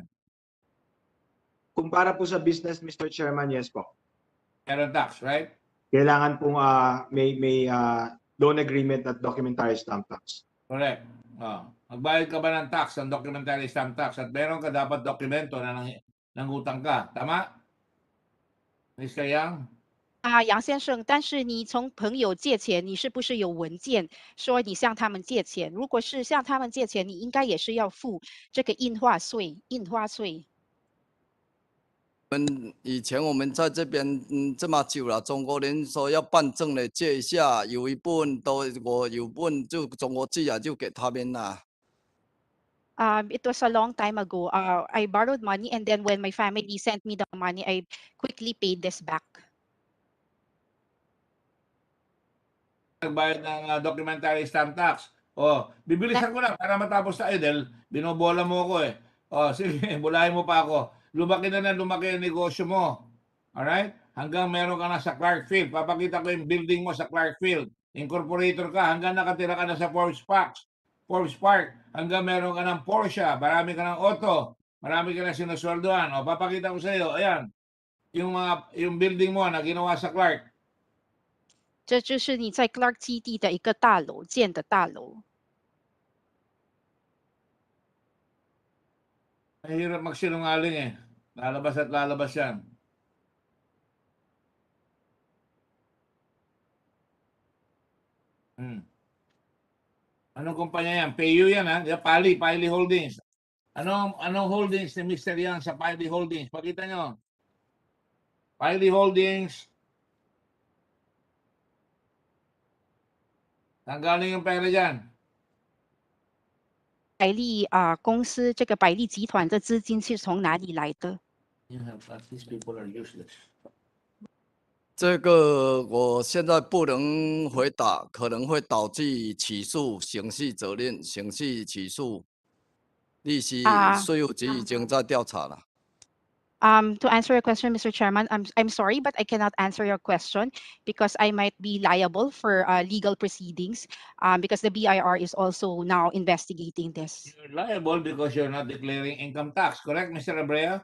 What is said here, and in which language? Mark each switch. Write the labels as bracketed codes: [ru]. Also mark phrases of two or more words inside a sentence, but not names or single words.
[tl] Kung para po sa business, Mr. Chairman, yes po. Meron tax, right? Kailangan pong may [en] loan agreement [tl] at [en] documentary stamp tax. Correct. [tl] Magbayad ka ba ng tax, ng [en] documentary stamp tax, [tl] at meron ka dapat dokumento na nangutang ka. Tama? Mr. Yang? [zh] 杨先生，但是你从朋友借钱，你是不是有文件说你向他们借钱？如果是向他们借钱，你应该也是要付这个印花税。以前我们在这边这么久了，中国人说要办证的借一下，有一部分我有部分就中国寄啊，就给他们了。 [en] It was a long time ago. I borrowed money, and then when my family sent me the money, I quickly paid this back. [tl] Nagbayad ng [en] documentary stamp tax. [tl] Bibilisan ko na para matapos tayo dahil binobola mo ako eh. Sige, bulahin mo pa ako. Lumaki na lumaki ang negosyo mo. Alright? Hanggang meron ka na sa Clarkfield. Papakita ko yung building mo sa Clarkfield. Incorporator ka hanggang nakatira ka na sa Forbes Park. Hanggang meron ka ng Porsche. Marami ka ng auto. Marami ka na sinusweldohan. Papakita ko sa iyo. Ayan. Yung building mo na ginawa sa Clark. [zh] 这就是你在 Clark 基地的一个大楼建的大楼。 [tl] Mahirap magsinungaling eh. Lalabas at lalabas yan. Anong kumpanya yan? PayU yan ha? Pali Holdings. Anong holdings ni Mr. Yang sa Pali Holdings? Pakita nyo. Pali Holdings. Saan galing yung pera dyan? [zh] 百利公司这个百利集团的资金是从哪里来的？ [en] These people are useless. [zh] 这个我现在不能回答，可能会导致起诉、刑事责任、刑事起诉。利息税务局已经在调查了。 [en] To answer your question, Mr. Chairman, I'm sorry, but I cannot answer your question because I might be liable for legal proceedings because the BIR is also now investigating this. You're liable because you're not declaring income tax, correct, Mr. Abrea?